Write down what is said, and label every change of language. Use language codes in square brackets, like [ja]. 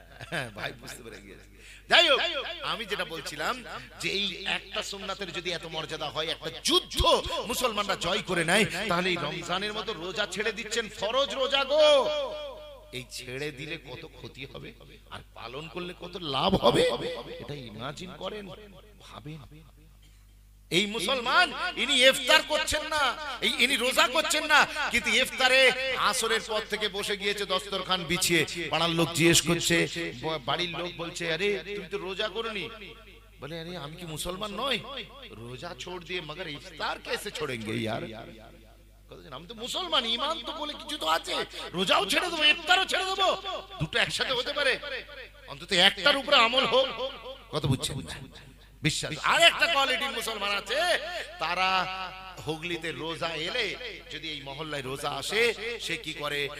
[bn] হ্যাঁ ভাই বুঝতে পেরে গিয়েছে। যাই হোক, আমি যেটা বলছিলাম যে এই একটা সুন্নাতের যদি এত মর্যাদা হয়, একটা যুদ্ধ মুসলমানরা জয় করে নেয়, তাহলে এই রমজানের মতো রোজা ছেড়ে দিচ্ছেন, ফরজ রোজা গো, এই ছেড়ে দিলে কত ক্ষতি হবে আর পালন করলে কত লাভ হবে, এটা ইমাজিন করেন, ভাবেন। এই মুসলমান ইনি ইফতার করছেন না, ইনি রোজা করছেন না, কিন্তু ইফতারে আসরের পর থেকে বসে গিয়েছে দস্তরখান বিছিয়ে। পাড়ার লোক জিজ্ঞেস করছে, বাড়ির লোক বলছে আরে তুমি তো রোজা করোনি। বলে আরে আমি কি মুসলমান নই? [hi] রোজা छोड़ दिए मगर इफ्तार कैसे छोड़ेंगे यार? [bn] আমি তো মুসলমান, ঈমান তো বলে কিছু তো আছে, রোজাও ছেড়ে দেবো ইফতারও ছেড়ে দেবো, দুটো একসাথে হতে পারে? অন্তত একটার উপরে আমল হোক। কত বুঝছেন? বিশ্বাস। আর একটা কোয়ালিটির মুসলমান আছে, তারা হুগলিতে রোজা এলে যদি এই মহল্লায় রোজা আসে, সে কি করে?